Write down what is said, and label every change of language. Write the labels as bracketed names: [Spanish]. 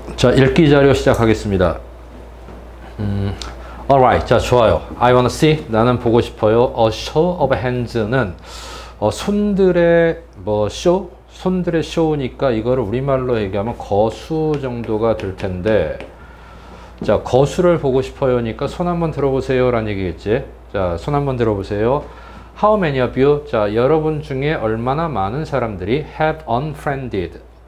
[Korean] 자, 읽기 자료 시작하겠습니다. [English] Alright. [Korean] 자, 좋아요. [English] I wanna see. [Korean] 나는 보고 싶어요. [English] A show of hands [Korean] 는 손들의 쇼? 손들의 쇼니까 이거를 우리말로 얘기하면 거수 정도가 될 텐데, 자, 거수를 보고 싶어요니까 손 한번 들어보세요 라는 얘기겠지. 자, 손 한번 들어보세요. [English] How many of you? [Korean] 자, 여러분 중에 얼마나 많은 사람들이 [English] have unfriended.